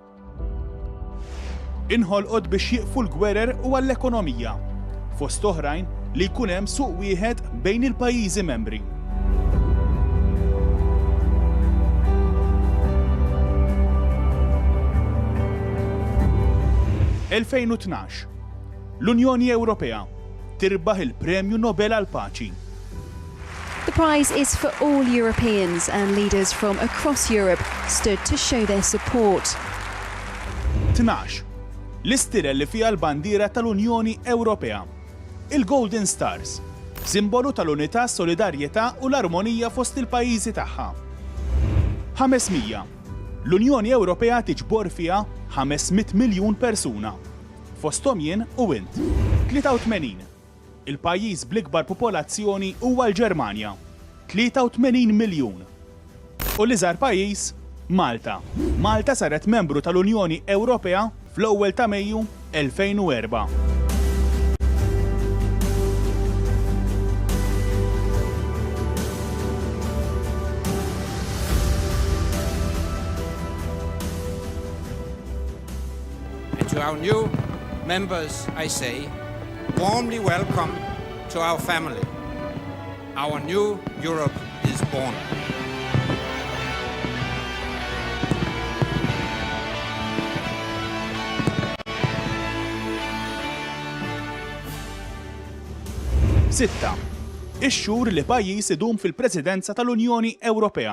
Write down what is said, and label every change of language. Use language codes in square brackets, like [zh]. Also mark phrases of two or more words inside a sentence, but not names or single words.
[mt] Inħolqot biex jieqfu l-gwerer u għall-ekonomija, fost oħrajn li jkun hemm suq wieħed bejn il-pajjiżi membri. (2012) L-Unjoni Ewropea tirbaħ il-Premju Nobel għall-Paċi. [en] The prize is for all Europeans, and leaders from across Europe stood to show their support. [mt] 12. L-istirel li fija l-bandiera tal-Unjoni Ewropea. Il- [en] Golden Stars, [mt] simbolu tal-unità, solidarjetà u l-armonija fost il-pajjiżi tagħha. 500. L-Unjoni Ewropea tiġbor fiha 500 miljun persuna. Fosthom jien u int. 83. Il-pajjiż bl-ikbar popolazzjoni huwa l-Ġermanja, 83 miljun. U l-iżgħar pajjiż Malta. Malta saret membru tal-Unjoni Ewropea fl-ewwel ta' Mejju 2004. [en] And to our new members, I say, warmly welcome to our family. Our new Europe is born. [mt] Sitta. Ix-xhur li pajjiż idum fil-Presidenza tal-Unjoni Ewropea.